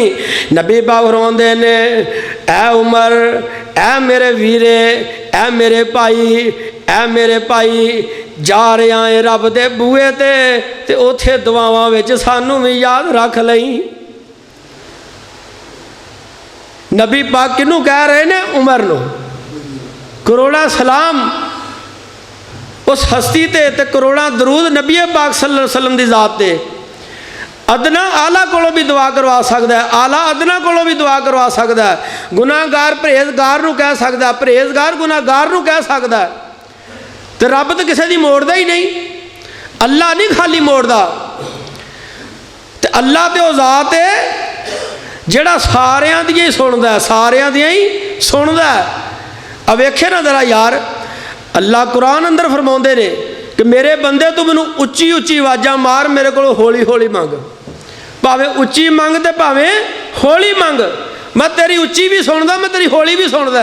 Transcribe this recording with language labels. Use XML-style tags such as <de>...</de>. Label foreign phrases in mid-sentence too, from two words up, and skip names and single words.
<pa>نبی پاک فرماؤندے نے اے عمر، اے میرے ویرے، اے میرے بھائی، اے میرے بھائی، جا رہا ہے رب دے بوہے تے اوتھے دعاواں وچ سانوں بھی یاد رکھ لئی. نبی پاک کینوں کہہ رہے نے؟ عمر نوں. کروڑا سلام اس ہستی تے کروڑا درود نبی پاک</pa> <ar>صلى الله عليه وسلم</ar> <pa>دی ذات تے. ادنیٰ اعلیٰ کولوں بھی دعا کروا سکتا ہے، اعلیٰ ادنیٰ کولوں بھی دعا کروا سکتا ہے. گناہگار پرہیزگار نوں کہہ سکتا ہے، پرہیزگار گناہگار نوں کہہ سکتا ہے. تو رب تو کسی کی موڑدا ہی نہیں، اللہ نہیں خالی موڑدا. تو اللہ تو وہ ذات ہے جیہڑا ساریاں دیاں ہی سندا ہے، ساریاں دیاں ہی سندا ہے. اب ویکھے نا ذرا یار، اللہ قرآن اندر فرماؤندے نے کہ میرے بندے تو مینوں اچی اچی آوازاں مار، میرے کو ہولی ہولی منگ، بھاویں اچی منگ تے بھاویں ہولی منگ، میں تیری اچی بھی سندا، میں تیری ہولی بھی سندا.</pa>